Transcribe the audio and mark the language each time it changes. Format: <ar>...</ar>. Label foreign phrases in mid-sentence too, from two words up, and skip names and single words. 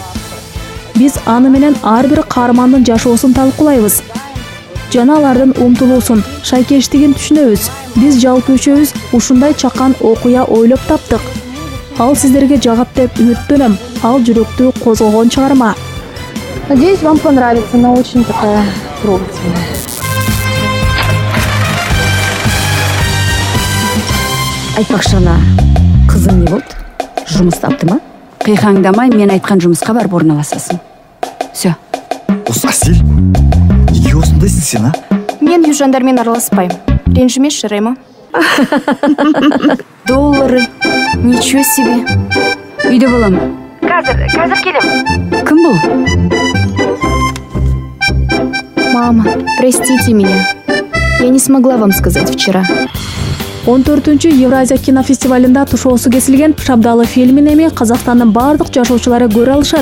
<ky>Биз аны менен ар бир каармандын жашоосун талкуулайбыз. Жана алардын умтулуусун, шайкештигин түшүнөбүз. Биз жалпы үчөөбүз ушундай чакан окуя ойлоп таптык. Ал сиздерге жагат деп үмүттөнөм. Ал жүрөктү козгогон чыгарма.</ky> <ru>Надеюсь, вам понравится, она очень такая трогательная.</ru> <ky>Айтпакчы ана, кызым не болду? Жумуш таптымы? Кыйкаңдамай, мен айткан жумуска барып орналасасың. Всё.</ky> <kk>Асил, неге осындайсың сен, а? Мен южандармен араласпайм. Ренжімеші, Рема.</kk> <ru>Доллары. Ничего себе.</ru> <kk>Үйде боламын. Қазір келем. Кім бұл?</kk> <ru>Мама, простите меня. Я не смогла вам сказать вчера.</ru> <ky>14-чү Евразия кинофестивалында тушоосу кесилген Шабдалы фильмин эми Казакстандын бардык жашоочулары көрө алышат.</ky>